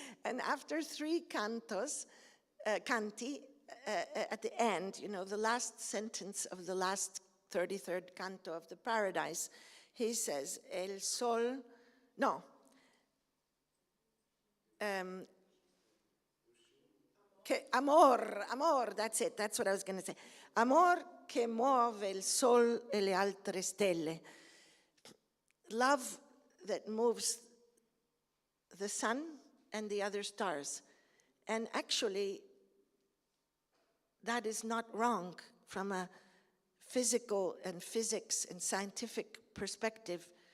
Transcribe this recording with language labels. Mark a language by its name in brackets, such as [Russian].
[English] And after 3 canti, at the end, you know, the last sentence of the last 33rd canto of the Paradise, he says, El sol, no, amor, that's it, that's what I was going to say. [Italian] Amor che muove il sol e le altre stelle. [English] Love that moves the sun and the other stars. And actually, that is not wrong from a physical and physics and scientific perspective.